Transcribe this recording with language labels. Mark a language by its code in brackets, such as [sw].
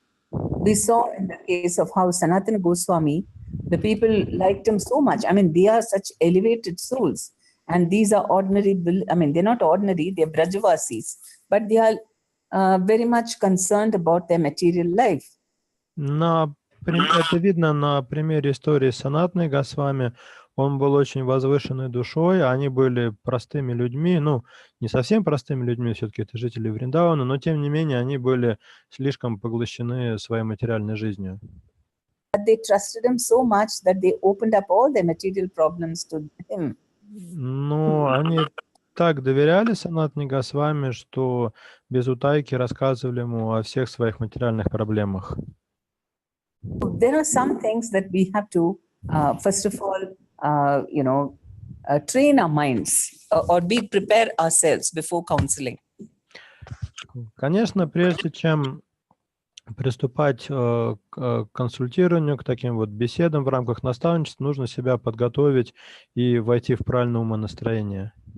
[en] We saw in the case of how Sanatana Goswami, the people liked him so much. I mean, they are such elevated souls. And these are ordinary, they're not ordinary, they're Brajavasis, but they are very much concerned about their material life. [ru] Это видно на примере истории Санатаны Госвами. Он был очень возвышенной душой, они были простыми людьми, не совсем простыми людьми, все-таки это жители Вриндавана, но тем не менее они были слишком поглощены своей материальной жизнью. [en] But they trusted him so much that they opened up all their material problems to him. [ru] Но они так доверяли Санатане Госвами, что без утайки рассказывали ему о всех своих материальных проблемах. [en] There are some things that we have to, first of all, train our minds or be prepare ourselves before counseling. [ru] Конечно, прежде чем приступать к консультированию, к таким вот беседам в рамках наставничества, нужно себя подготовить и войти в правильное умонастроение.